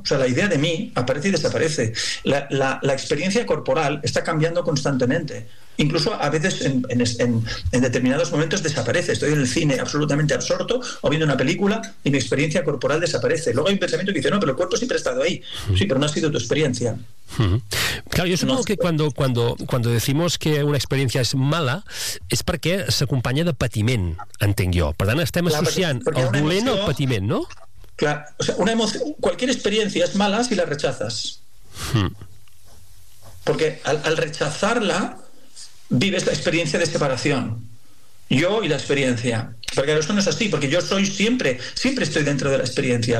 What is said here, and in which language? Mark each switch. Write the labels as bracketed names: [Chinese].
[Spanish] O sea, la idea de mí aparece y desaparece. La experiencia corporal está cambiando constantemente. Incluso a veces en determinados momentos desaparece. Estoy en el cine absolutamente absorto o viendo una película y mi experiencia corporal desaparece. Luego hay un pensamiento que dice, no, pero el cuerpo siempre ha estado ahí. Sí, pero no ha sido tu experiencia. Claro, yo supongo que cuando decimos que una experiencia [Catalan] és mala és perquè s'acompanya de patiment, entenc jo. Per tant, estem associant el dolent al patiment, no? [Spanish] Claro, o sea, una emoción, cualquier experiencia es mala si la rechazas. Porque al rechazarla, vives la experiencia de separación. Yo y la experiencia. Porque eso no es así, porque yo soy siempre estoy dentro de la experiencia.